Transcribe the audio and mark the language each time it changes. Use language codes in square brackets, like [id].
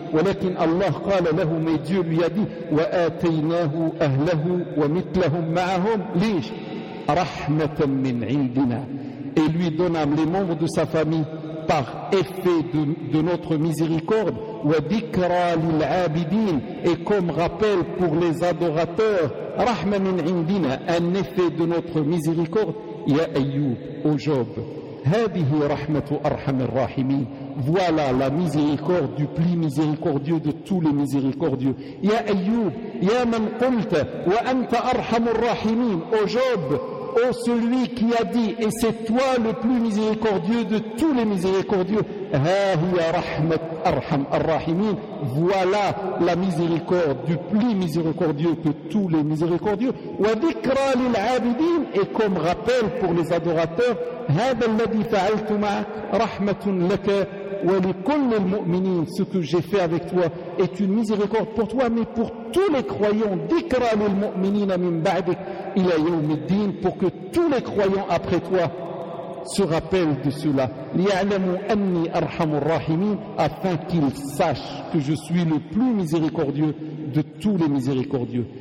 [ar] ولكن الله قال له, [fr] mais Dieu lui a dit, [ar] وآتيناه أهله ومثلهم معهم ليش رحمة من عندنا. [fr] Et lui donna les membres de sa famille par effet de notre miséricorde. [ar] وذكرى للعابدين, [fr] et comme rappel pour les adorateurs. [ar] رحمة من عندنا, [fr] un effet de notre miséricorde. [ar] يا أيوب, [fr] ô Job, [ar] هذه رحمة أرحم الراحمين. [fr] Voilà la miséricorde du plus miséricordieux de tous les miséricordieux. [ar] يا أيوب, يا من قلت وأنت أرحم الراحمين. [fr] Ô Job, ô celui qui a dit, et c'est toi le plus miséricordieux de tous les miséricordieux. [ar] ها هي رحمة أرحم الراحمين. [fr] Voilà la miséricorde du plus miséricordieux que tous les miséricordieux. [ar] وذكرى للعابدين, [fr] et comme rappel pour les adorateurs, [ar] هذا الذي فعلت معك رحمة لك ولكل المؤمنين. [fr] Ce que j'ai fait avec toi est une miséricorde pour toi, mais pour tous les croyants. [ar] ذكرى للمؤمنين من بعدك إلى يوم الدين, [fr] pour que tous les croyants après toi se rappelle de cela. [ar] لِيَعْلَمُوا أَنِّي أَرْحَمُ الرَّاحِمِينَ, [fr] afin qu'ils sachent que je suis le plus miséricordieux de tous les miséricordieux.